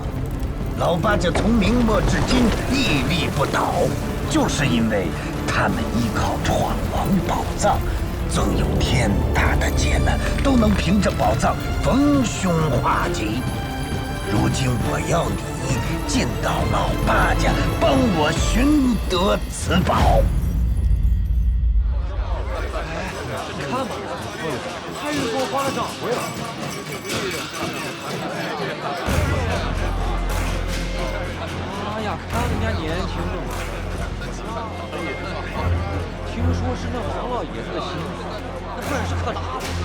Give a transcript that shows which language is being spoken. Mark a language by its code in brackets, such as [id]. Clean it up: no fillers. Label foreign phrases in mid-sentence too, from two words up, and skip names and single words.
[zh] 老八家從明末至今屹立不倒，就是因為他們依靠闖王寶藏，縱有天大的劫難，都能憑着寶藏逢凶化吉。如今我要你進到老八家，幫我尋得此寶。你看吧，他又給我花了掌櫃了。哎呀，看人家年輕的嘛，聽說是那王老爺子的心，那本事可大了。